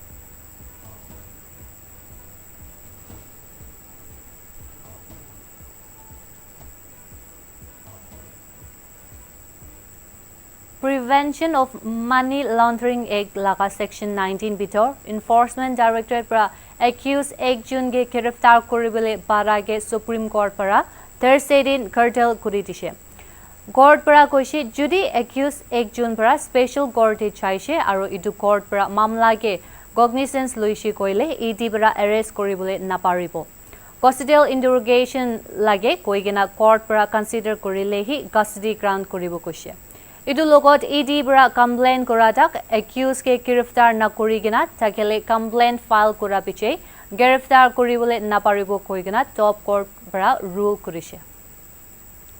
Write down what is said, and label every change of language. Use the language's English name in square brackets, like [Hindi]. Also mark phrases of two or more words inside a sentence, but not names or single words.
[Naga Pidgin] Prevention of Money Laundering Act laga Section 19 bitor Enforcement Directorate para accused 1 June ge giriftar koribole para ge Supreme Court para Thursday din curtail kuri dishe Court para koishi judi accused 1 June para [English] special court [Naga Pidgin] e chaise aro idu court para mamla ge cognizance loishi koile ED para arrest koribole naparibo [English] Custodial interrogation [Naga Pidgin] lage koigena court para consider korile hi custody grant koribo koishe Idu logot ED bara complain koratak accused ke giriftar na korigina takele [English] complaint file [Naga Pidgin] kora piche giriftar koribole naparibo koigina [English] top court [Naga Pidgin] bara rule kurishe